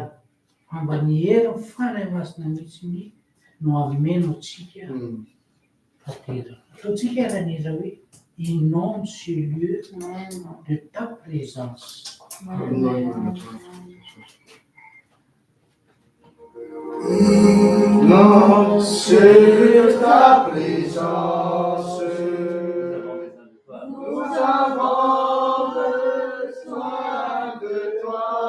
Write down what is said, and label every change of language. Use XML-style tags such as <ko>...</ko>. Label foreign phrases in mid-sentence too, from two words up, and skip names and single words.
<mg>Fa mba ny herin'ny fanahy masina mihitsy no hameno atsika tanteraka. Ataontsika ran'hira hoe</mg> <fr>inonde ce lieu de ta présence. Inonde ce lieu de ta présence. Nous avons besoin de toi.</fr>